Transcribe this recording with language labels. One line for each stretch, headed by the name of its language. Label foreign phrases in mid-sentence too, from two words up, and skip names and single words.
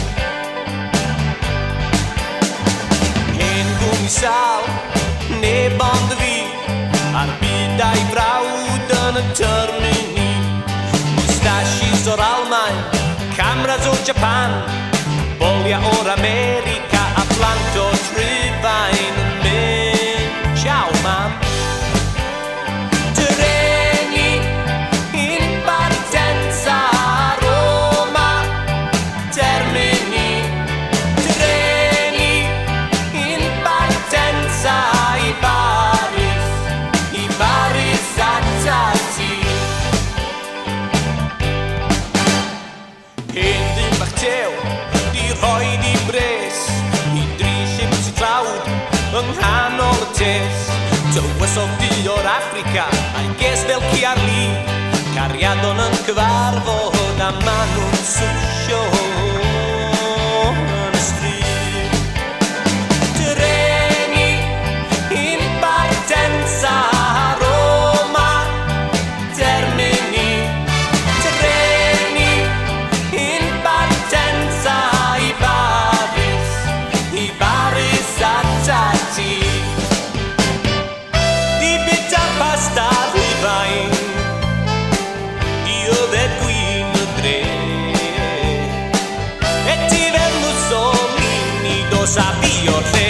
Welsh: Hen gwmni sal, neb ond y fi, a'r byd a'i frawd yn y termini. Mustachis o'r Almaen, cameras o Japan, bolia o'r America a plant o Rhyfain yn mynd. Ciao, mam.
Italian: Treni in partenza a Roma, Termini. Treni in partenza i Paris a Tati.
Welsh: Hen ddyn bach tew, di rhoi di bres, i 3 ships i tlawd yng nghanol y tes. Tywysodd di o'r Africa, a'i ges fel Ciarli, cariadon yn cyfarfod a ma nhw'n swsio yn y stryd.
Italian: Treni in partenza a Roma, Termini. Treni in partenza i Paris a Tati.
Welsh: Di bita pasta Rhyfain, di yfed gwin y dre, e ti fel Mussolini dos a fi o'r